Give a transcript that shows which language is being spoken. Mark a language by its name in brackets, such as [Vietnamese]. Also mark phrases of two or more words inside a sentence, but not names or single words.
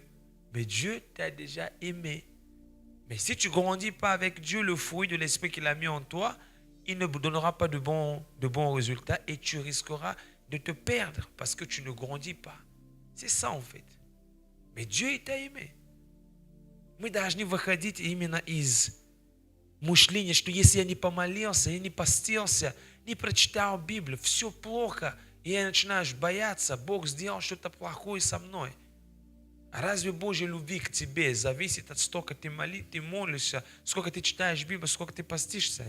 [French] Mais Dieu t'a déjà aimé. Mais si tu ne grandis pas avec Dieu, le fruit de l'esprit qu'il a mis en toi, il ne donnera pas de bons résultats et tu risqueras de te perdre parce que tu ne grandis pas. C'est ça en fait. Mais Dieu t'a aimé. [Russian] Мы должны выходить именно из мышления, что если я не помолился, я не постился, не прочитал Библию, все плохо, и я начинаешь бояться, Бог сделал что-то плохое со мной. А разве Божья любви к тебе зависит от столько ты молишься, сколько ты читаешь Библию, сколько ты постишься?